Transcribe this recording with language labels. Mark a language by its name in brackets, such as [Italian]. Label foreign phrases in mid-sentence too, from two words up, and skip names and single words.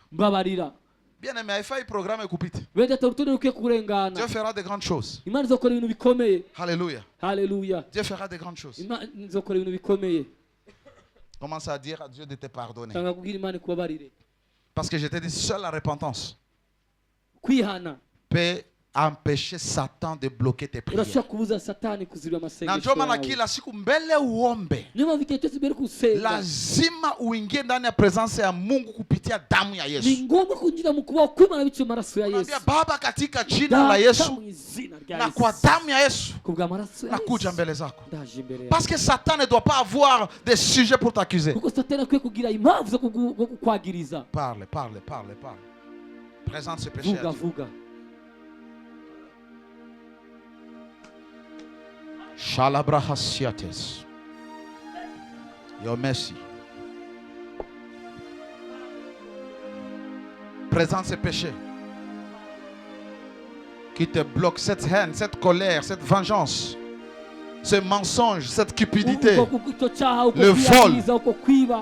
[French] Bien-aimé, il faut un programme écoupité. Dieu fera de grandes choses. Alléluia. Alléluia. Dieu fera de grandes choses. Commence à dire à Dieu de te pardonner. Parce que je te dis, seule la repentance peut empêcher Satan de bloquer tes prières. [Swahili] Na ndio maana kila siku mbele uombe, lazima uingie ndani ya presence ya Mungu kupitia damu ya Yesu. Mwambie Baba, katika jina la Yesu na kwa damu ya Yesu nakuja mbele zako. [French] Parce que Satan ne doit pas avoir des sujets pour t'accuser. Parle. Présente ce péché à Dieu. Shalabrahasiates. [English] Your mercy. [French] Présente ce péché qui te bloque, cette haine, cette colère, cette vengeance, ce mensonge, cette cupidité, le vol.